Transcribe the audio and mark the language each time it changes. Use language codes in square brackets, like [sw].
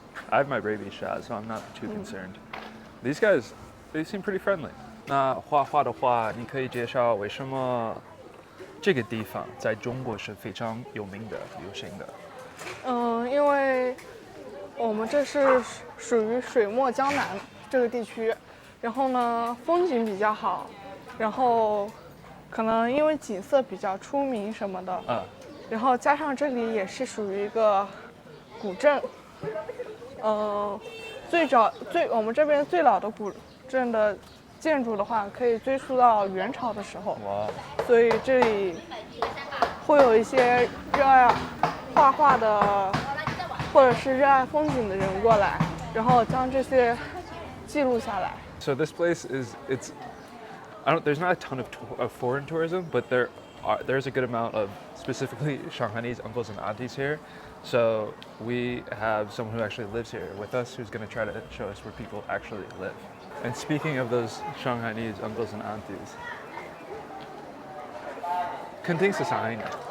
[en] I have my rabies shot, so I'm not too concerned. These guys, they seem pretty friendly. [zh] 那画画的话，你可以介绍为什么这个地方在中国是非常有名的、流行的？因为我们这是属于水墨江南这个地区，然后呢风景比较好，然后可能因为景色比较出名什么的，然后加上这里也是属于一个古镇。我们这边最老的古镇的建筑的话，可以追溯到元朝的时候。所以这里会有一些热爱画画的，或者是热爱风景的人过来，然后将这些记录下来。 [en] So this place there's not a ton of foreign tourism, but there's a good amount of specifically Shanghainese uncles and aunties here. So we have someone who actually lives here with us who's going to try to show us where people actually live. And speaking of those Shanghainese uncles and aunties, [zh] 肯定是上海人。